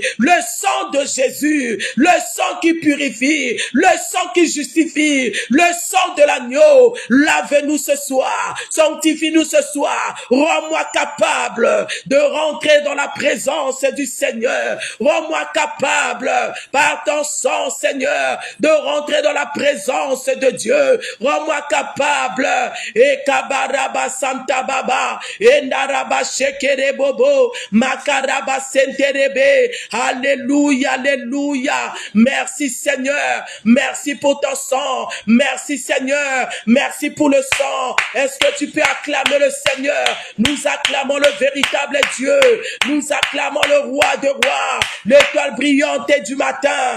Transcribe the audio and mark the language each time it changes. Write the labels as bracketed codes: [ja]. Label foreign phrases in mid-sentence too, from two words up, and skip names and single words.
[fr] Le sang de Jésus, le sang qui purifie, le sang qui justifie, le sang de l'agneau, lave-nous ce soir. Sanctifie-nous ce soir. Rends-moi capable de rentrer dans la présence du Seigneur. Rends-moi capable, par ton sang, Seigneur, de rentrer dans la présence de Dieu. Rends-moi capable. Et kabaraba santa baba. Et naraba shekere bobo. Makaraba senterebe. Alléluia, alléluia. Merci, Seigneur. Merci pour ton sang. Merci, Seigneur. Merci pour le sang. Est-ce que tu peux acclamer le Seigneur? Nous acclamons le véritable Dieu. Nous acclamons le roi de rois, l'étoile brillante du matin.